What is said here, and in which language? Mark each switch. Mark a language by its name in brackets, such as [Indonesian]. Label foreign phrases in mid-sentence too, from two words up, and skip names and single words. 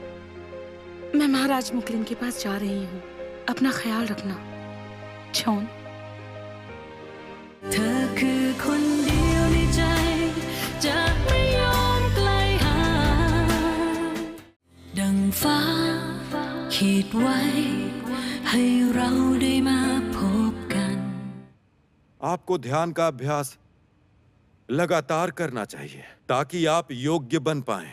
[Hindi] मैं महाराज मुकलिन के पास जा रही हूँ। अपना ख्याल रखना चोन। [Thai] เธอคือคนเดียวในใจจะไม่ยอมไกลห่างดังฟ้าขีดไว้ให้เราได้มาพบกัน [Hindi] आपको ध्यान का अभ्यास लगातार करना चाहिए ताकि आप योग्य बन पाएं।